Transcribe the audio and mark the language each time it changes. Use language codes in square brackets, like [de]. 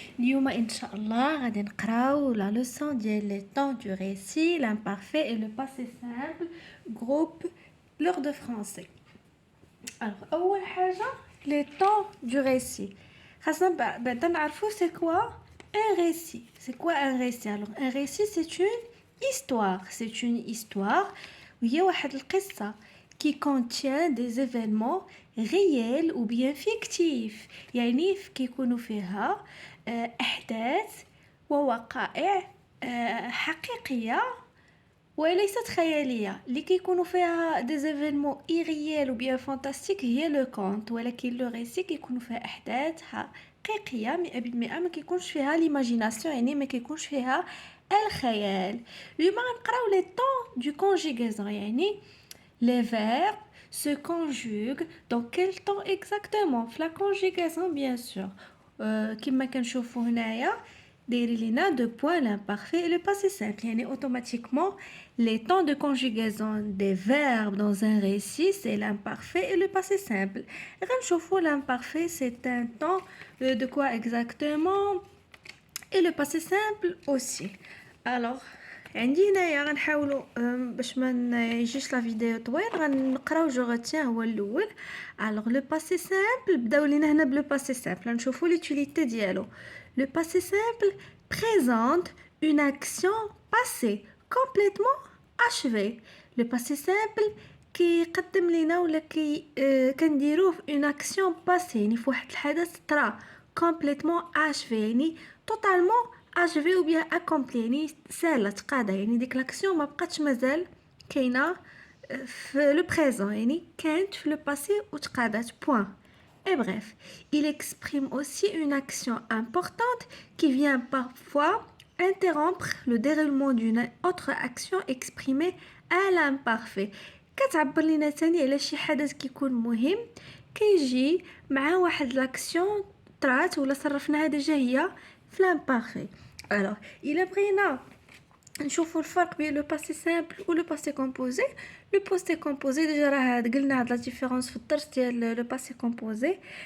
[ar] اليوم إن شاء الله غادي نقراو [fr] la leçon [ar] ديال [fr] les temps du récit, l'imparfait et le passé simple, groupe l'heure de français. [ar] Alors أول حاجة [fr] les temps du récit. [ar] خاصنا بعدا نعرفو [fr] c'est quoi un récit. C'est quoi un récit? Alors un récit c'est une histoire [ar] وهي واحد القصة [fr] qui contient des événements réels ou bien fictifs [ar] يعني كيكونوا فيها أحداث ووقائع حقيقية وليست خيالية اللي كيكونوا فيها [fr] des événements irréels ou bien fantastiques [ar] هي لو كونت ولكن لو ريسي كيكونوا فيها أحداث حقيقية 100% ما كيكونش فيها ليماجيناسيون يعني ما كيكونش فيها الخيال. اليوم غنقراو لي طون دو كونجيغازون يعني [fr] les verbes se conjuguent dans quel temps exactement? La conjugaison bien sûr. [ar] كما كنشوفوا هنايا دايرين لينا [fr] deux points l'imparfait et le passé simple. [ar] يعني [fr] automatiquement les temps de conjugaison des verbes dans un récit c'est l'imparfait et le passé simple. [ar] غنشوفوا [fr] l'imparfait c'est un temps de quoi exactement et le passé simple aussi. [ar] Alors عندي هنايا غنحاولوا باش ما يجيش لا فيديو طويل غنقراو جو ريتيان هو الاول. [fr] alors le passé simple [ar] بداو لينا هنا بلو [fr] passé simple [ar] نشوفوا [fr] l'utilité [ar] ديالو. [fr] le passé simple présente une action passée complètement achevée. le passé simple [ar] كيقدم لينا ولا كنديروه في [fr] une action passée [ar] يعني في واحد الحدث طرا [fr] complètement achevé [ar] يعني [fr] totalement achevé ou bien accompli [ar] يعني سالة تقاضى يعني ديك لاكسيون ما بقاتش مازال كاينه في لو بريزون يعني كانت في لو باسي وتقاضات point. [fr] Et bref, il exprime aussi une action importante qui vient parfois interrompre le déroulement d'une autre action exprimée à l'imparfait. [ar] كتعبر لنا ثاني على شي حدث كيكون مهم كيجي مع واحد لاكسيون طرات ولا صرفناها ديجا هي في [fr] l'imparfait. Alors, il a [ar] بغينا نشوفوا الفرق بين لو باسي سامبل ولو باسي كومبوزي. لو باسي كومبوزي ديجا راه قلنا هاد لا ديفيرونس في الدرس ديال لو باسي كومبوزي.